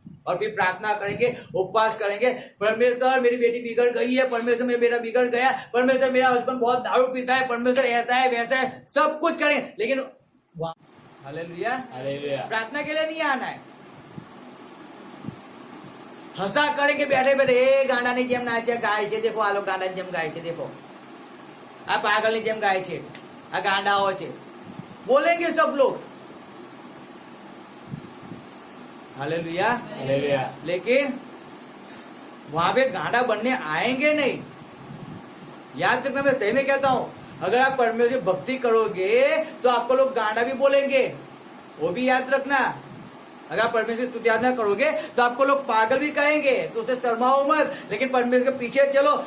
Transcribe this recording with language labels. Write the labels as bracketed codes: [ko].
[hi] और फिर प्रार्थना करेंगे, उपवास करेंगे, परमेश्वर मेरी बेटी बिगड़ गई है, परमेश्वर मेरा बेटा बिगड़ गया, परमेश्वर मेरा हस्बैंड बहुत दारू पीता है, परमेश्वर ऐसा है वैसा है, सब कुछ करें, लेकिन हालेलुया, हालेलुया। प्रार्थना के लिए नहीं आना है। हंसा करेंगे बैठे बैठे, ए गांडा [gu] ની જેમ નાચે ગાય છે, [hi] देखो [gu] આ લોકો ગાંડા જેમ ગાય છે, देखो આ પાગલ ની જેમ ગાય છે, આ ગાંડાઓ છે, [hi] बोलेंगे सब लोग। हालेलुया। हालेलुया। लेकिन वहां पे गांडा बनने आएंगे नहीं। याद रखना, मैं सही में कहता हूं, अगर आप परमेश्वर की भक्ति करोगे तो आपको लोग गांडा भी बोलेंगे, वो भी याद रखना। अगर आप परमेश्वर की स्तुति आराधना करोगे तो आपको लोग पागल भी कहेंगे, तो उससे शर्माओ मत, लेकिन परमेश्वर के पीछे चलो।